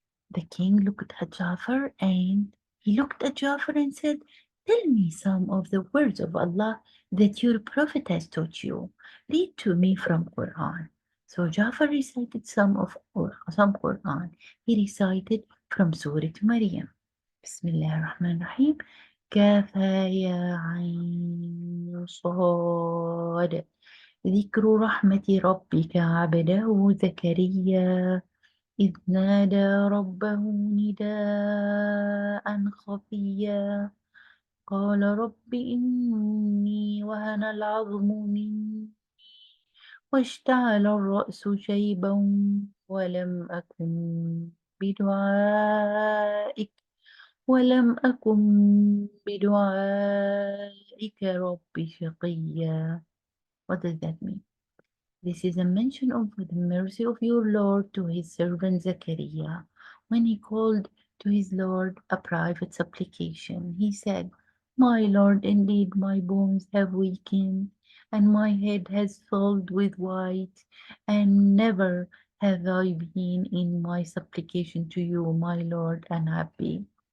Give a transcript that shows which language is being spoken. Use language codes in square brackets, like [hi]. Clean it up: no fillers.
[en] The king looked at Jafar and he looked at Jafar and said, tell me some of the words of Allah that your prophet has taught you. Read to me from Quran. So Jafar recited some Quran. He recited from Surah Maryam. [ar] Bismillah ar-Rahman ar-Rahim. كافها يا عين صاد ذكر رحمة ربك عبده زكريا إذ نادى ربه نداء خفيا قال رب إني وهن العظم مني واشتعل الرأس شيبا ولم أكن بدعائك ولم أكن بدعائك رب شقيا. [en] What does that mean? This is a mention of the mercy of your Lord to his servant Zechariah. When he called to his Lord a private supplication, he said, my Lord, indeed my bones have weakened, and my head has filled with white, and never have I been in my supplication to you, my Lord, unhappy.